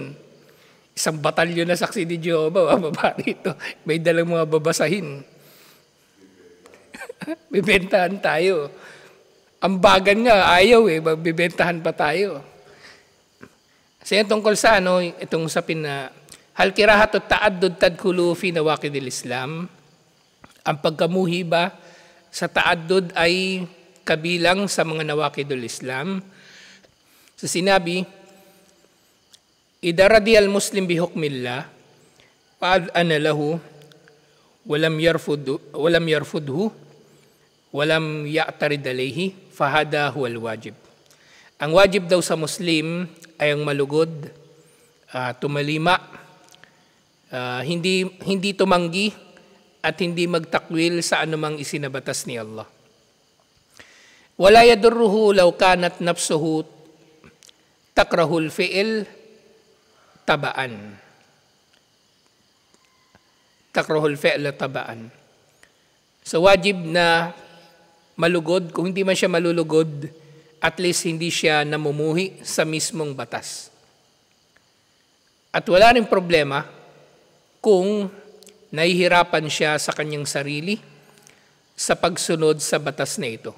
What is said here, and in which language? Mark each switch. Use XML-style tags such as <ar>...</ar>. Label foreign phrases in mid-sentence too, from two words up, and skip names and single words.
<tl>Isang batalyon na saksi ni Jehovah, bababa rito. May dalang mga babasahin. Bibentahan tayo. Ang bagan nga, ayaw magbibentahan pa tayo. Kasi tungkol sa itong usapin na</tl> <ar>هل كراهة التعدد تدخل في نواقض الإسلام.</ar> <tl>Ang pagkamuhi ba sa ta'addud ay kabilang sa mga</tl> <ar>نواقض الإسلام.</ar> <tl>So sinabi,</tl> <ar>إذا رضي المسلم بحكم الله فأنا له ولم يرفضه ولم يعترض عليه فهذا هو الواجب.</ar> <tl>Ang wajib daw sa Muslim ay ang malugod, tumalima, hindi tumanggi at hindi magtakwil sa anumang isinabatas ni Allah.</tl> <ar>ولا يضره لو كانت نفسه تكره الفعل طبعا. تكره الفعل طبعا.</ar> <tl>So wajib na malugod, kung hindi man siya malulugod,</tl> <en>at least</en> <tl>hindi siya namumuhi sa mismong batas. At wala rin problema kung nahihirapan siya sa kanyang sarili sa pagsunod sa batas na ito.</tl>